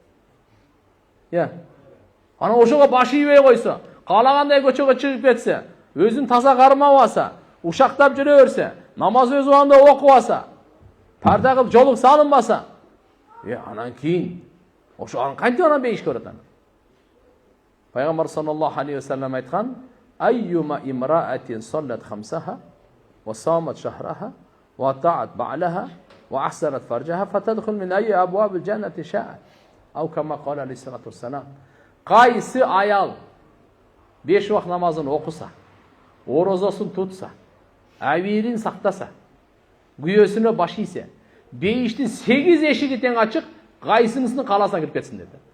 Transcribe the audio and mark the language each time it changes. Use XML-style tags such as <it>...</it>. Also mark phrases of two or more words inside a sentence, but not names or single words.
<ky>Анан ошого баш ийбей койсо, каалагандай көчөгө чыгып кетсе, өзүн таза кармабаса, ушактап жүрө берсе, намаз өз убагында окубаса, парда кылып жолук салынбаса, анан кийин ошо кантип анан бейиш көрөт анан? Пайгамбар</ky> <ar>صلى الله عليه وسلم</ar> <ky>айткан:</ky> <ar>"أيما امرأة صلت خمسها وصامت شهرها وأطاعت بعلها وأحصنت فرجها فتدخل من أي أبواب الجنة شاءت." أو كما قال عليه الصلاة والسلام.</ar> <ky>Кайсы аял 5 вакыт намазын окуса, орозосун тутса, абийирин сактаса, күйөөсүнө баш ийсе, бейиштин 8 эшиги тең ачык, кайсынысынын кааласына кирип кетсин деди.</ky>